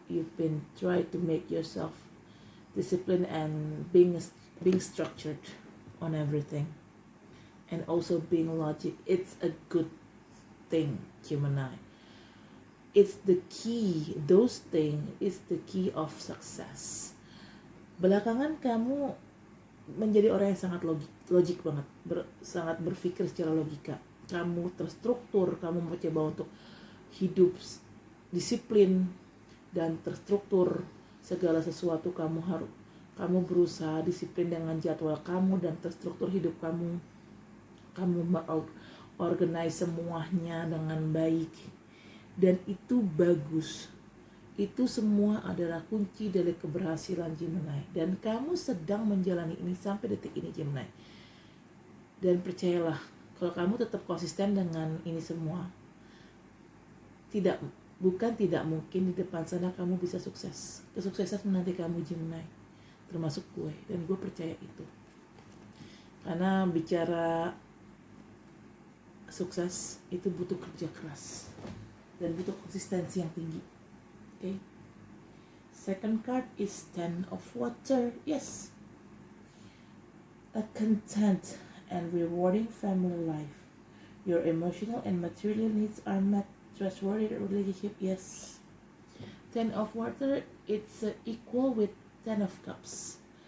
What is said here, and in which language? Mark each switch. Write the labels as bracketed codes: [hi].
[en] You've been trying to make yourself disciplined and being structured on everything, and also being logic. It's a good thing, Gemini. It's the key. Those things is the key of success. [id] Belakangan kamu menjadi orang yang sangat logik banget, sangat berpikir secara logika. Kamu terstruktur, kamu mencoba untuk hidup disiplin dan terstruktur. Segala sesuatu kamu berusaha disiplin dengan jadwal kamu dan terstruktur hidup kamu. Kamu organize semuanya dengan baik, dan itu bagus. Itu semua adalah kunci dari keberhasilan Gemini, dan kamu sedang menjalani ini sampai detik ini, Gemini. Dan percayalah, kalau kamu tetap konsisten dengan ini semua, bukan tidak mungkin di depan sana kamu bisa sukses. Kesuksesan menanti kamu, Gemini, termasuk gue, dan gue percaya itu. Karena bicara sukses itu butuh kerja keras dan butuh konsistensi yang tinggi. [en] Okay. Second card is Ten of Water. Yes, a content and rewarding family life. Your emotional and material needs are met. Trustworthy relationship. Yes. Ten of Water, it's equal with Ten of Cups.